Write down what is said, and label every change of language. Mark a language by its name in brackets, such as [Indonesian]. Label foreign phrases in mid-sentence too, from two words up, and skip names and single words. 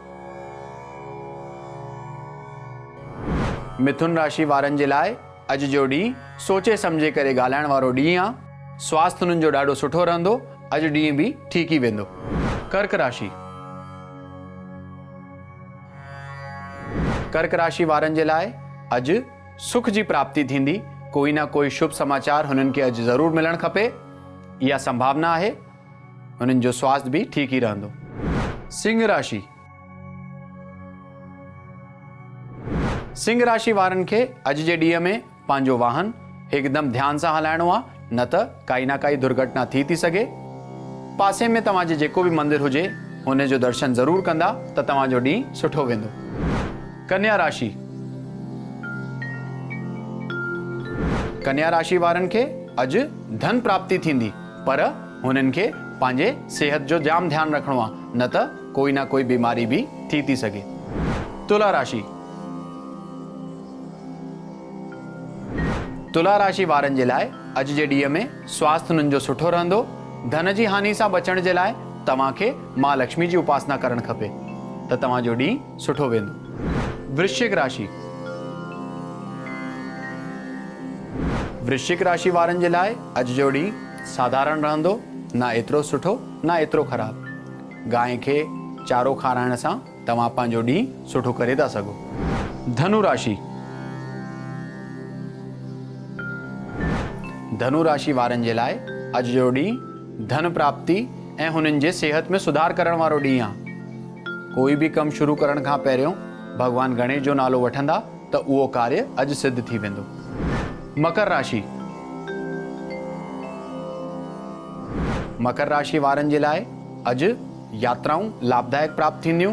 [Sindhi] मिथुन राशि वारनि जे लाइ अॼु जो ॾींहुं सोचे सम्झे करे ॻाल्हाइण वारो ॾींहुं आहे। स्वास्थ्य हुननि जो ॾाढो सुठो रहंदो। अॼु ॾींहुं भी ठीक ही वेंदो। कर्क राशि। कर्क राशि वारनि जे लाइ अॼु सुख जी प्राप्ति थींदी। कोई ना कोई शुभ समाचार हुननि खे अॼु ज़रूर मिलणु खपे। इहा संभावना आहे। हुननि जो स्वास्थ्य भी ठीक ही रहंदो। सिंह राशि। सिंह राशि वारनि खे अॼु जे ॾींहं में पंहिंजो वाहन हिकदमि ध्यान सां हलाइणो आहे, न त काई ना काई दुर्घटना थी सघे। पासे में तव्हांजे जेको भी मंदिर हुजे हुन जो दर्शन ज़रूर कंदा त तव्हांजो ॾींहुं सुठो वेंदो। कन्या राशि। कन्या राशि वारनि खे अॼु धन प्राप्ति थींदी, पर हुननि खे पंहिंजे सेहत जो जाम ध्यानु रखणो आहे, न त कोई ना कोई बीमारी भी थी सघे। तुला राशि। तुला राशि वारनि जे लाइ अॼु जे ॾींहं में स्वास्थ्य हुननि जो सुठो रहंदो। धन जी हानि सां बचण जे लाइ तव्हांखे मां लक्ष्मी जी उपासना करणु खपे त तव्हांजो ॾींहुं सुठो वेंदो। वृश्चिक राशि। वृश्चिक राशि वारनि जे लाइ अॼु जो ॾींहुं साधारण रहंदो, ना एतिरो सुठो ना एतिरो ख़राब। गांइ खे चारो खाराइण सां तव्हां पंहिंजो ॾींहुं सुठो करे था सघो। धनु राशि। धनु राशि वारनि जे लाइ अॼु जो ॾींहुं धन प्राप्ति ऐं हुननि जे सेहत में सुधार करण वारो ॾींहुं आहे। कोई भी कमु शुरू करण खां पहिरियों भगवान गणेश जो नालो वठंदा त उहो कार्य अॼु सिद्ध थी वेंदो। मकर राशि। मकर राशि वारनि जे लाइ अॼु यात्राऊं लाभदायक प्राप्त थींदियूं।